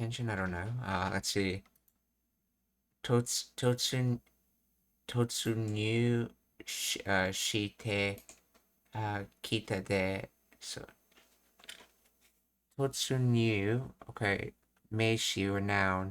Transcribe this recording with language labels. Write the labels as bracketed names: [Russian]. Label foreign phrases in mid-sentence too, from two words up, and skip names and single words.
[English] I don't know. Let's see. [Japanese] トツン 突入して来たで. [English] So Totsunyu. Okay. Meishi or noun.